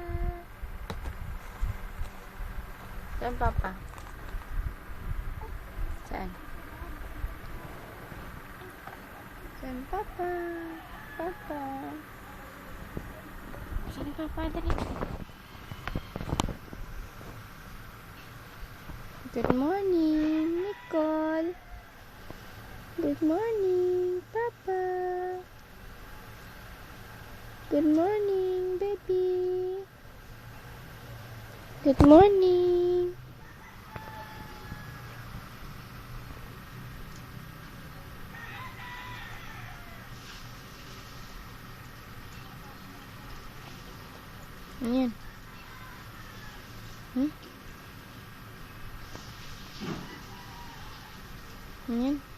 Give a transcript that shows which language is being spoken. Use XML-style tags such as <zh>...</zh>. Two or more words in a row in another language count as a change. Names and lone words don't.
<tl>Saan Papa? Saan? Saan Papa? Papa? Saan Papa? Dali.</tl> <en>Good morning, Nicole. Good morning, Papa. Good morning, baby. Good morning.</en> <tl>Ayan. Ayan.</tl>